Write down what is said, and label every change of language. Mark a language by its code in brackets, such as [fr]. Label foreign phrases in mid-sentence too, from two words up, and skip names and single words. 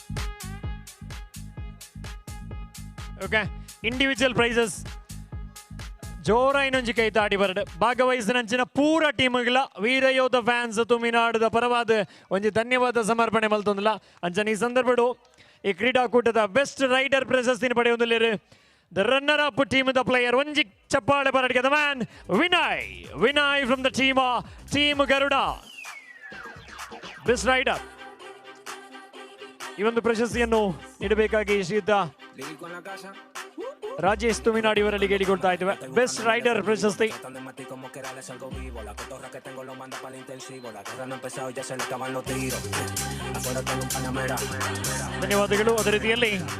[en] okay individual prizes [tcy] ಜೋರ ಇನ್ನೊಂಜಿ ಕೈ ತಾಡಿ ಬರಡು ಭಾಗವಹಿಸಿನಂಚಿನ ಪೂರ ಟೀಮ್ಗಳ ವೀರಯೋಧ ಫ್ಯಾನ್ಸ್ ತುಮಿನಾಡುದ ಪರವಾದ ಒಂಜಿ ಧನ್ಯವಾದ ಸಮರ್ಪಣೆ ಮಲ್ತೊಂದಿಲ್ಲ ಅಂಚನೆ ಈ ಸಂದರ್ಭಡು ಈ ಕ್ರೀಡಾಕೂಟದ [en] best raider [tcy] ಪ್ರಶಸ್ತಿನ ಪಡೆಯೊಂದಿಲ್ಲ [en] the runner up team the player [tcy] ಒಂಜಿ ಚಪ್ಪಾಳೆ ಬರಡಿಗೆ [en] the man Vinay from the team Garuda best raider [kn] ಈ ಒಂದು ಪ್ರಶಸ್ತಿಯನ್ನು ನೀಡಬೇಕಾಗಿ ಶ್ರೀಯುತ ರಾಜೇಶ್ ತುಮಿನಾಡು ಇವರಲ್ಲಿ ಕೇಳಿಕೊಳ್ತಾ ಇದ್ದೇವೆ [en] best raider [kn] ಪ್ರಶಸ್ತಿ ಧನ್ಯವಾದಗಳು ಅದೇ ರೀತಿಯಲ್ಲಿ